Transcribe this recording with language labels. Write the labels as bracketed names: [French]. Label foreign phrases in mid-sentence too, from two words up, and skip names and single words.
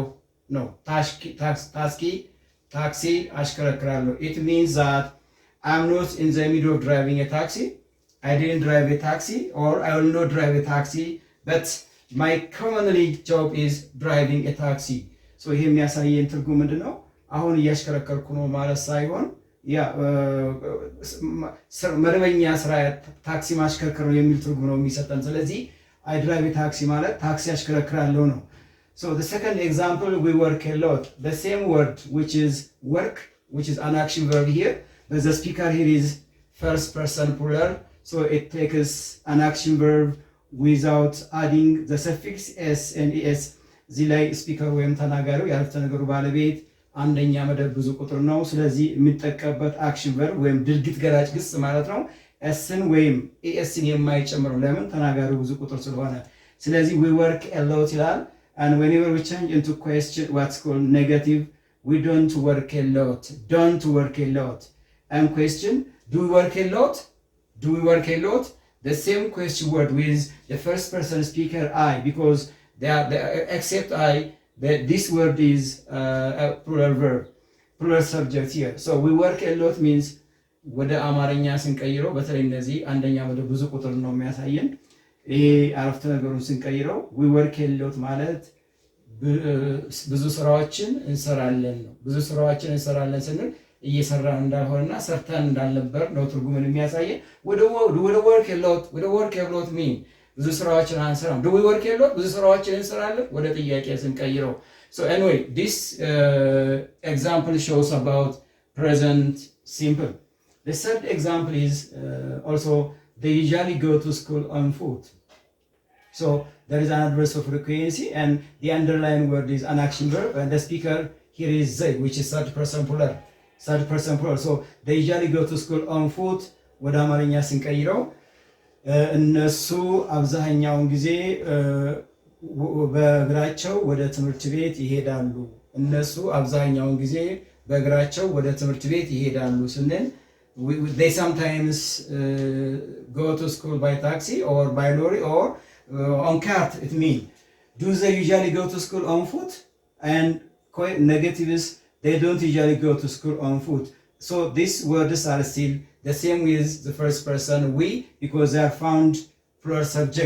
[English] No, taxi ashkarakrallo. It means that I'm not in the middle of driving a taxi. I didn't drive a taxi, or I will not drive a taxi, but my commonly job is driving a taxi. [Amharic] So ይሄ የሚያሳየን ትርጉም ምንድን ነው? አሁን እያሽከረከርኩ ነው ማለት ሳይሆን ያ መደበኛ ስራ ታክሲ ማሽከርከር ነው የሚል ትርጉም ነው የሚሰጠን። ስለዚህ [English] I drive a taxi [Amharic] ማለት ታክሲ አሽከረክራለሁ ነው። [English] So the second example, we work a lot. The same word which is work, which is an action verb here, but the speaker here is first person plural. So it takes an action verb without adding the suffix s and es. [Amharic] እዚህ ላይ ስፒከር ወይም ተናጋሪው የአረፍተ ነገሩ ባለቤት አንደኛ መደብ ብዙ ቁጥር ነው። ስለዚህ የሚጠቀምበት [English] action verb [Amharic] ወይም ድርጊት ገላጭ ግስ ማለት ነው ኤስን ወይም ኤስን የማይጨምረው ለምን? ተናጋሪው ብዙ ቁጥር ስለሆነ። ስለዚህ [English] we work a lot ይላል። and whenever we change into question what's called negative, we don't work a lot. Don't work a lot. And question, do we work a lot? Do we work a lot? The same question word with the first person speaker I, because except I, this word is a plural verb, plural subject here. So we work a lot means [Amharic] ወደ አማርኛ ስንቀይረው በተለይ እነዚህ አንደኛ ወደ ብዙ ቁጥር ነው የሚያሳየን። ይሄ አረፍተ ነገሩን ስንቀይረው [English] we work a lot [Amharic] ማለት ብዙ ስራዎችን እንሰራለን ነው። ብዙ ስራዎችን እንሰራለን ስንል እየሰራን እንዳልሆነና ሰርተን እንዳልነበር ነው ትርጉምን የሚያሳየን። ወደ [English] work a lot mean [Amharic] ብዙ ስራዎችን አንሰራም። [English] do we work a lot [Amharic] ብዙ ስራዎችን እንሰራለን ወደ ጥያቄ ስንቀይረው። [English] So anyway, this example shows about present simple. The third example is also they usually go to school on foot. So there is an adverb of frequency and the underlying word is an action verb and the speaker here is they, which is third person plural. So they usually go to school on foot. [Amharic] ወደ አማርኛ ስንቀይረው እነሱ አብዛኛውን ጊዜ በእግራቸው ወደ ትምህርት ቤት ይሄዳሉ። እነሱ አብዛኛውን ጊዜ በእግራቸው ወደ ትምህርት ቤት ይሄዳሉ ስንል [English] they sometimes go to school by taxi or by lorry or on cart. It means do they usually go to school on foot? And negative is they don't usually go to school on foot. So these words are still the same with the first person we, because they are found plural subject.